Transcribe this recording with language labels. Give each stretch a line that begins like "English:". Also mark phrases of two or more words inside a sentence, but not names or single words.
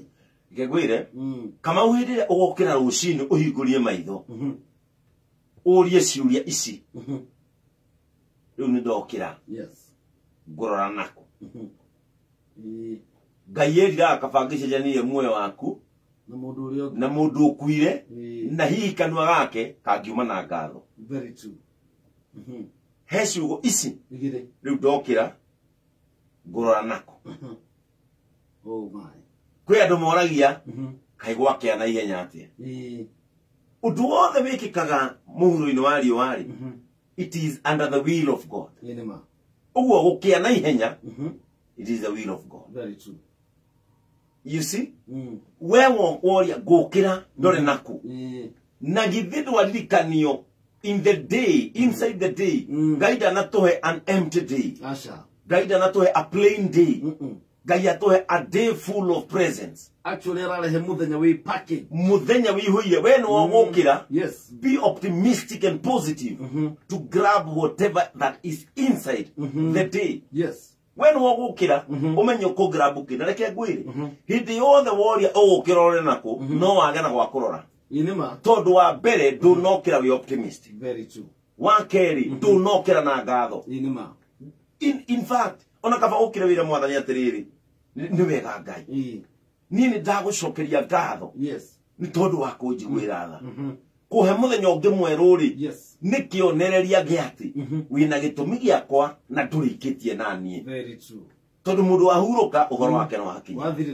Kikuyu: ngegwĩre Kamau hĩndĩ ĩrĩa ũgokĩra rũcinĩ ũhingũrie maitho ũrie ciũria ici rĩu nĩ ndokĩra ngũrora nako Ngai eriraga kaba ngĩcenjanie muoyo waku na mũndũ ũkuire na hihi kanua gake kangiuma na ngatho he ciugo ici rĩu ndokĩra ngũrora nako kwĩ andũ moragia kaĩ gwakĩa na ihenya atĩa ũndũ wothe wĩkĩkaga mũhuro-inĩ wa riũa rĩ
English: it is under the will of God
Kikuyu: ũguo gũkĩa na ihenya
English: it is the will of God you see
Kikuyu: we woria ngũkĩra ndore naku na githĩ ndwaririkanio
English: in the day inside the day
Kikuyu: Ngai ndanatũhe
English: an empty day
Kikuyu: Ngai ndanatũhe
English: a plain day
Kikuyu: Ngai atũhe
English: a day full of presents
Kikuyu: actually ararehe muthenya wĩ package muthenya wĩihũire we nĩ wogũkĩra
English: be optimistic and positive to grab whatever that is inside the day
Kikuyu: we nĩ wogũkĩra ũmenye ũkũgrab kĩ na reke ngwĩre hĩndĩ yothe woria ũgũkĩra ũrore nako no wage na gwa kũrora tondũ wa mbere ndũnokĩra wĩ optimistic wa kerĩ ndũnokĩra na ngatho
English: in fact
Kikuyu: ona kaba ũkĩre wĩra mwathani atĩrĩrĩ nĩ wega Ngai niĩ nĩ ndagũcokeria ngatho nĩ tondũ wa kũnjiguĩra tha kũhe mũthenya ũngĩ mwerũ rĩ nĩ kĩonereria gĩatĩ wĩna gĩtũmi gĩakwa na ndũrĩkĩtie na niĩ tondũ mũndũ wahurũka ũhoro wake nĩ wakinya